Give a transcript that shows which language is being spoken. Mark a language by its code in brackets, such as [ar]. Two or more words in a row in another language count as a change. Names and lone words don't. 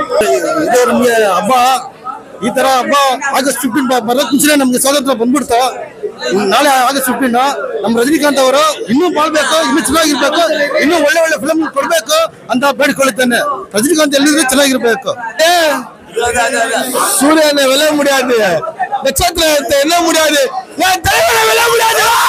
[kn] ಇದು ನಮ್ಗೆ ಹಬ್ಬ. ಈ ತರ ಹಬ್ಬ ಆಗಸ್ಟ್ 15 ಬರೋಕ್ ಮುಂಚೆ ನಮ್ಗೆ ಸ್ವಾತಂತ್ರ್ಯ ಬಂದ್ಬಿಡ್ತು. ನಾಳೆ ಆಗಸ್ಟ್ 15 ನಮ್ ರಜನಿಕಾಂತ್ ಅವರು ಇನ್ನೂ ಬಾಳ್ಬೇಕು, ಇನ್ನೂ ಚೆನ್ನಾಗಿರ್ಬೇಕು, ಇನ್ನೂ ಒಳ್ಳೆ ಫಿಲಮ್ ಕೊಡ್ಬೇಕು ಅಂತ ಬೇಡಿಕೊಳ್ಳುತ್ತೇನೆ. ರಜನಿಕಾಂತ್ ಎಲ್ಲಿದ್ರು ಚೆನ್ನಾಗಿರ್ಬೇಕು. [ta] சூரியனை வெல்ல முடியாது, நட்சத்திரத்தை வெல்ல முடியாது, என் தலைவனை வெல்ல முடியாது.